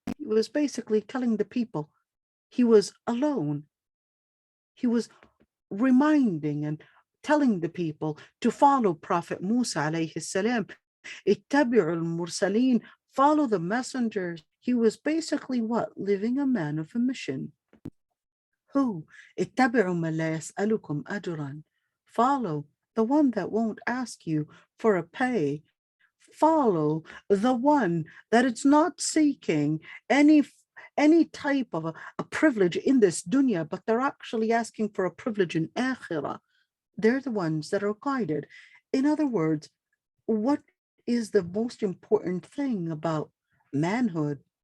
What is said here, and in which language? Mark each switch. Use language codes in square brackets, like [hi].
[en] He was basically telling the people he was alone. He was reminding and telling the people to follow Prophet Musa alayhi salam. [ar] اتبعوا المرسلين, [en] follow the messengers. He was basically what? Living a man of a mission. Who? [ar] اتبعوا من لا يسألكم أجرا. [en] Follow the one that won't ask you for a pay. Follow the one that is not seeking any type of a privilege in this dunya, but they're actually asking for a privilege in akhirah. They're the ones that are guided. In other words, what is the most important thing about manhood?